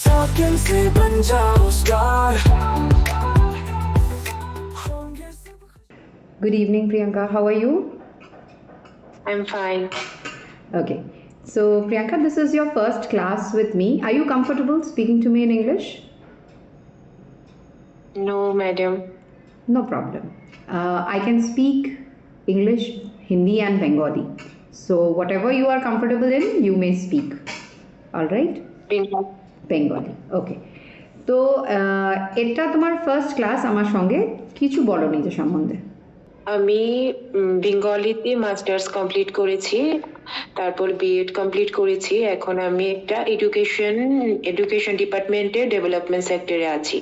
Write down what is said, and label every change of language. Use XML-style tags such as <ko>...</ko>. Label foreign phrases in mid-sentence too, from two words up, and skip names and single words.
<hi>भाग्य से बन जाओ स्टार।</hi> <en>Good evening, Priyanka. How are you? I'm fine. Okay. So, Priyanka, this is your first class with me. Are you comfortable speaking to me in English? No, madam. No problem. I can speak English, Hindi, and Bengali. So, whatever you are comfortable in, you may speak. All right? Bengali. Okay.</en> <bn>তো এটা তোমার</bn> <en>first class</en> <bn>আমার সঙ্গে কিছু বলো নিজের সম্বন্ধে। আমি বেঙ্গলিতে</bn> <en>masters complete</en> <bn>করেছি, তারপর</bn> <en>B.Ed complete</en> <bn>করেছি। এখন আমি একটা</bn> <en>education department development sector</en> <bn>আছি।</bn>